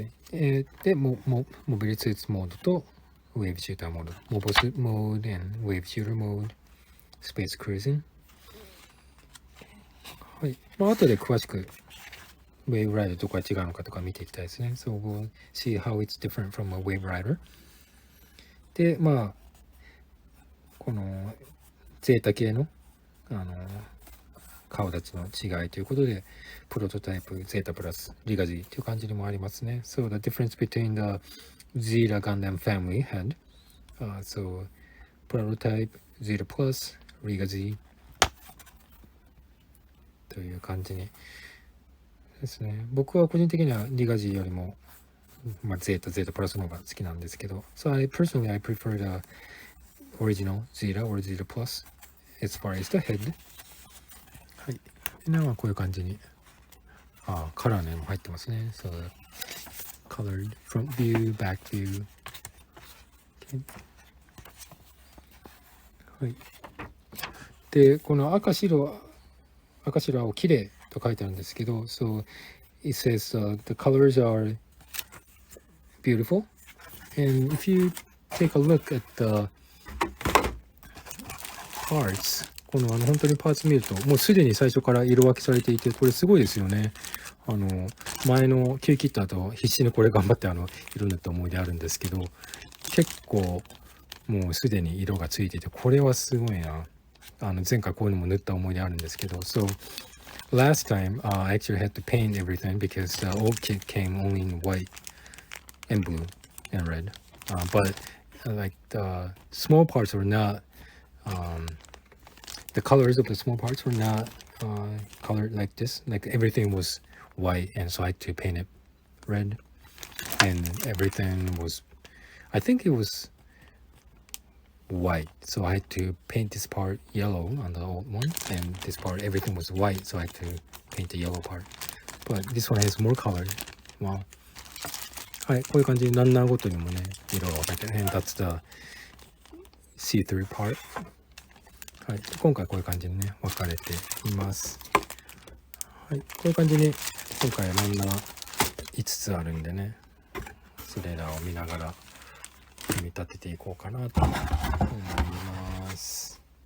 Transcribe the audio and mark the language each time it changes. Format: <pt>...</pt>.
<ja>で、モビリスーツモードとウェーブシューターモード、モボスモード、ウェーブシューターモード、スペースクルーズン。はい。後で詳しくウェーブライダーどこが違うのかとか見ていきたいですね。</ja> <en>So we'll see how it's different from a wave rider.</en> <ja>で、このゼータ系の顔立ちの違いということで、プロトタイプ、ゼータプラス、リガジーという感じにもありますね。</ja> <en>So the difference between the ZETA Gundam family had, so prototype, ZETA Plus, Rigazi</en> <ja>という感じにですね。僕は個人的にはリガジーよりも、ゼータプラスの方が好きなんですけど、</ja> <en>So I prefer the original ZETA or ZETA Plus as far as the head.</en> <ja>い。でこういう感じに、カラーの絵も入ってますね。</ja> <en>So, colored front view, back view. Okay.</en> <ja>はい。で、この赤白青綺麗と書いてあるんですけど、</ja> <en>So it says、the colors are beautiful. And if you take a look at the parts,</en> <ja>この本当にパーツ見ると、もうすでに最初から色分けされていて、これすごいですよね。前のキューキットだと必死にこれ頑張って色塗った思い出あるんですけど、結構もうすでに色がついていて、これはすごいな。前回こういうのも塗った思い出あるんですけど、</ja> <en>So last time, I actually had to paint everything because the old kit came only in white and blue and red. But like the small parts were not, the colors of the small parts were not colored like this. Like everything was white, and so I had to paint it red. And everything was, I think it was white, so I had to paint this part yellow on the old one, and this part everything was white, so I had to paint the yellow part. But this one has more color. Wow.</en> <ja>はい、こういう感じにランナーごとにもね、色が分かれてね、</ja> <en>that's the see-through part.</en> <ja>はい、今回こういう感じにね、分かれています。はい、こういう感じに今回ランナー5つあるんでね、それらを見ながら組み立てていこうかなと思います。</ja>